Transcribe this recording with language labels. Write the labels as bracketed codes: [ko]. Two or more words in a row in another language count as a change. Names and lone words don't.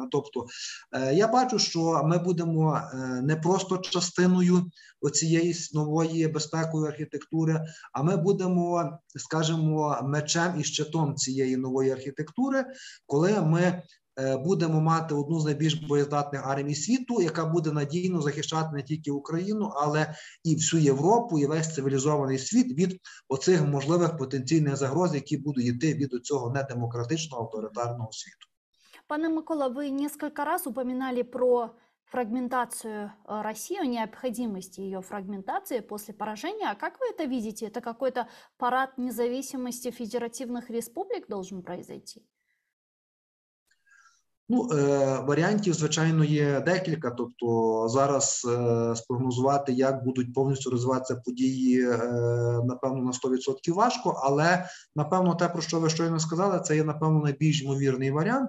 [uk] Тобто я бачу, що ми будемо не просто частиною оцієї нової безпекової архітектури, а ми будемо, скажімо, мечем і щитом цієї нової архітектури, коли ми будемо мати одну з найбільш боєздатних армій світу, яка буде надійно захищати не тільки Україну, але і всю Європу, і весь цивілізований світ від оцих можливих потенційних загроз, які будуть йти від цього недемократичного авторитарного світу. Пане Микола, [ru] вы несколько раз упоминали про фрагментацию России, о необходимости ее фрагментации после поражения. А как вы это видите? Это какой-то парад независимости федеративных республик должен произойти? [uk] Ну, варіантів, звичайно, є декілька. Тобто зараз спрогнозувати, як будуть повністю розвиватися події, напевно, на 100% важко, але, напевно, те, про що ви щойно сказали, це є, напевно, найбільш ймовірний варіант.